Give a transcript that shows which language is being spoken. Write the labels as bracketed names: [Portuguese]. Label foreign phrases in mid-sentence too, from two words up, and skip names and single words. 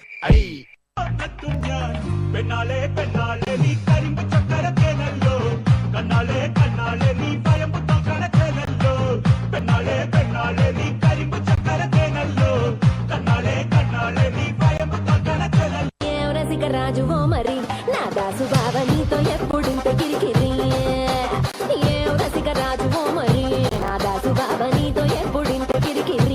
[Malayalam] പെണ്ണാളെ പെണ്ണാളെ നീ കരിമ്പ് ചക്കരത്തേനല്ലോ കണ്ണാളെ കണ്ണാളെ നീ ഭയം കണക്കേനല്ലോ പെണ്ണാളെ പെണ്ണാളെ നീ കരിമ്പ് ചക്കരത്തേനല്ലോ കണ്ണാളെ കണ്ണാളെ നീ ഭയം കണക്കേനല്ലോ [Telugu] రాజువో మరి నా దాసు బావ నీతో ఎప్పుడింత కిరికిరి ఏ రసిక రాజువో మరి నా దాసు బావ నీతో ఎప్పుడింత కిరికిరి